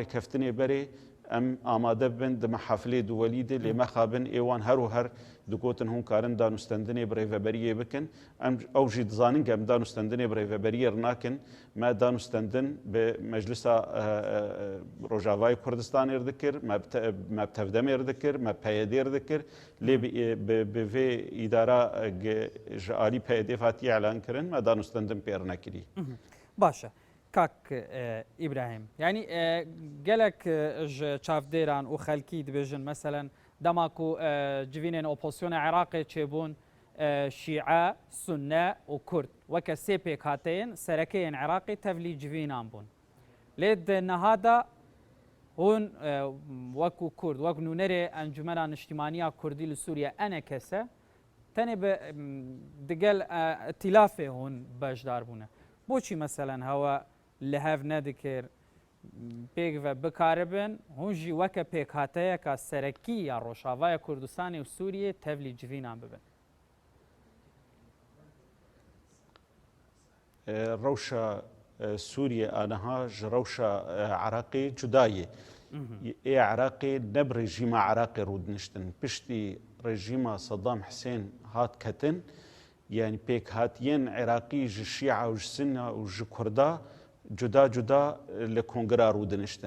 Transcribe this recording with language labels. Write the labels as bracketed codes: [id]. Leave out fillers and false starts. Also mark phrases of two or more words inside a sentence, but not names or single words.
[ku] rêkeftinê berê em amade bibin di mehafilê duwelî de lê me xabin êwan her û her digotin hûn karin danûstandinê bi rêveberiyê bikin em ew jî dizanin ge em danûstandinê bi rêveberiyê nakin me danûstandin bi Meclisa Rojavayê Kurdistanê dikir me tevdemê dikir me PYD dikir lê bi vê îdara ji alî PYD hatiye elan kirin me danûstandin pêr nekirî. باشه کاک ئیبراهیم یعنی gelek ji çavdêran û xelkî dibêjin meselen dema ku civînên opozisyona Iraqê çêbûn şîe sunne û Kurd weke sê pêk hateyên serekeyên Iraqê tevlî civînan bûn lê di nehada hûn wekû Kurd wek nûnerê Encûmena Niştimaniya Kurdî li Sûriye enekese tenê bi digel îtilafê hûn bejdar bûne بۆچی مەسەلەن هەوە لە هەف نەدیکرد پێک بکاربن هون jî weke pêkhateyeka serekî ya Rojavaya Kurdistanê û Sûriyê tevlî civînan bibin. Rewşa Sûriye aniha ji rewşa Iraqê cuda ye. Ê Iraqê ne bi rejîma Iraqê rûdiniştin piştî rejîma Saddam Hüseyin hat ketin yani pêkhatiyên Iraqî ji Şîa û ji Sunna û ji Kurda cuda cuda li Kongra rûdiniştin.